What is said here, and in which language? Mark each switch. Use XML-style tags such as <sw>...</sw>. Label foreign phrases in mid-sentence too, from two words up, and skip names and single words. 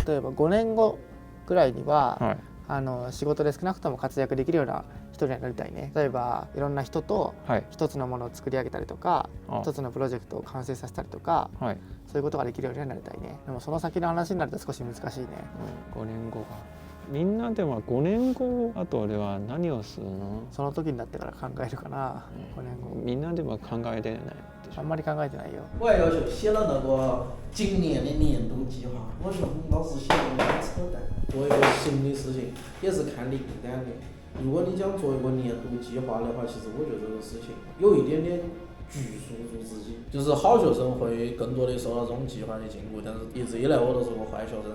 <ja>例えば5年後ぐらいには、仕事で少なくとも活躍できるような人になりたいね。例えばいろんな人と一つのものを作り上げたりとか、一つのプロジェクトを完成させたりとか、そういうことができるようになりたいね。でもその先の話になると少し難しいね。 5年後か。みんなでは5年後あとでは何をするの？その時になってから考えるかな。5年後。みんなでは考えてない。あんまり考えてないよ。</ja> <zh>我也要求写了那个今年的年度计划，我觉得老师写的有点扯淡。做一个新的事情也是看灵感的。如果你想做一个年度计划的话，其实我觉得这个事情有一点点拘束住自己。就是好学生会更多的受到这种计划的禁锢，但是一直以来我都是个坏学生。</zh>